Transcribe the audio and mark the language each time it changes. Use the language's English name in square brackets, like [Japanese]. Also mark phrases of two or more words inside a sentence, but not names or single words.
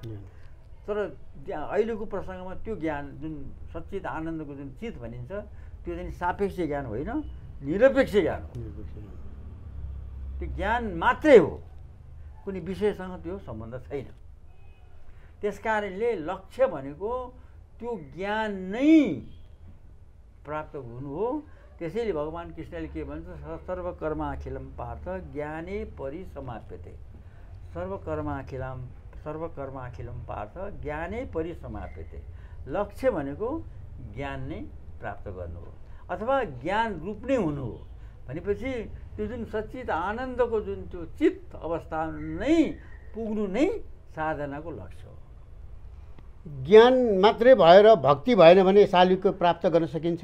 [Nepali] तर अहिलेको प्रसङ्गमा त्यो ज्ञान जुन सच्चित आनन्दको जुन चित भनिन्छ त्यो चाहिँ सापेक्ष ज्ञान होइन, निरपेक्ष ज्ञान हो। त्यो ज्ञान मात्रै हो, कुनै विषयसँग त्यो सम्बन्ध छैन। त्यस कारणले लक्ष्य भनेको त्यो ज्ञान नै प्राप्त हुनु हो। त्यसैले भगवान् कृष्णले के भन्छ, [Sanskrit] सर्वकर्माखिलम पार्थ ज्ञाने परिसमाप्यते। सर्वकर्माखिलम पार्थ ज्ञानै परिसमाप्यते। [Nepali] लक्ष्य भनेको ज्ञान नै प्राप्त गर्नु हो अथवा ज्ञान रूप नै हुनु हो। भनेपछि त्यो जुन सच्चित आनन्दको जुन त्यो चित्त अवस्था नै पुग्नु नै साधनाको लक्ष्य हो। ज्ञान मात्रै भएर भक्ति भएन भने शालिग्राम प्राप्त गर्न सकिन्छ?